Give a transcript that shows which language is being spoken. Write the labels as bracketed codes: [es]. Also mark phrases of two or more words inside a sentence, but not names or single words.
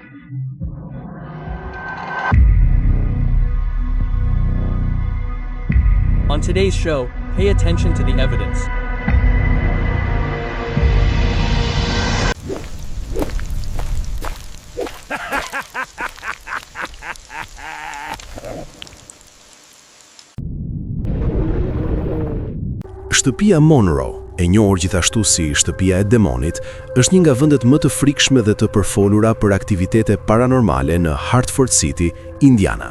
[en] On today's show, pay attention to the evidence. [sq] Shtëpia Monroe, e njohur gjithashtu si shtëpia e demonit, është një nga vendet më të frikshme dhe të përfolura për aktivitete paranormale në Hartford City, Indiana.